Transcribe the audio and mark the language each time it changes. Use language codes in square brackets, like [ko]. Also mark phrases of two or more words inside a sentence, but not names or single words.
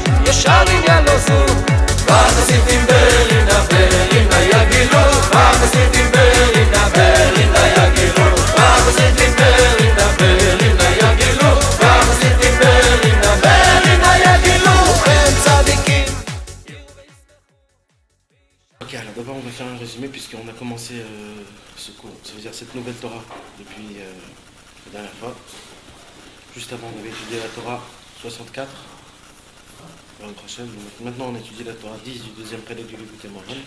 [he] ושרים ילוזו והחסידים ברינה ברינה יגילו והחסידים ברינה ברינה יגילו והחסידים ברינה ברינה יגילו והחסידים ברינה ברינה יגילו הם צדיקים. [fr] Ok, alors d'abord on va faire un résumé puisqu'on a commencé ce cours, ça veut dire cette nouvelle Torah depuis la dernière fois. Juste avant on avait étudié la Torah 64, maintenant on étudie la Torah 10 du deuxième prélude du Likutei Moharan.